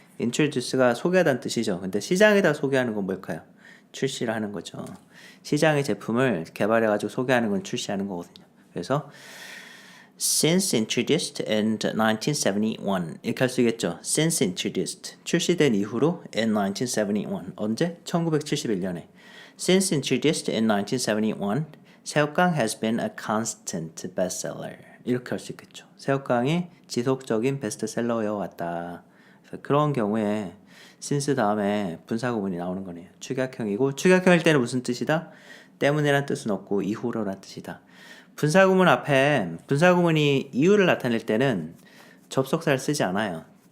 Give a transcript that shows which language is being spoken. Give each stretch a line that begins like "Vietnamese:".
Korean: introduce가 소개하다는 뜻이죠. 근데 시장에다 소개하는 건 뭘까요? 출시를 하는 거죠. 시장의 제품을 개발해가지고 소개하는 건 출시하는 거거든요. 그래서
English: since introduced in 1971
Korean: 이렇게 할 수 있겠죠.
English: since introduced
Korean: 출시된 이후로
English: in 1971
Korean: 언제? 1971년에
English: since introduced in 1971 새우깡 has been a constant bestseller
Korean: 이렇게 할 수 있겠죠. 새우깡이 지속적인 베스트셀러여 왔다. 그래서 그런 경우에 since 다음에 분사구문이 나오는 거네요. 축약형이고 축약형일 때는 무슨 뜻이다? 때문에란 뜻은 없고 이후로란 뜻이다. 분사구문 앞에 분사구문이 이유를 나타낼 때는 접속사를 쓰지 않아요.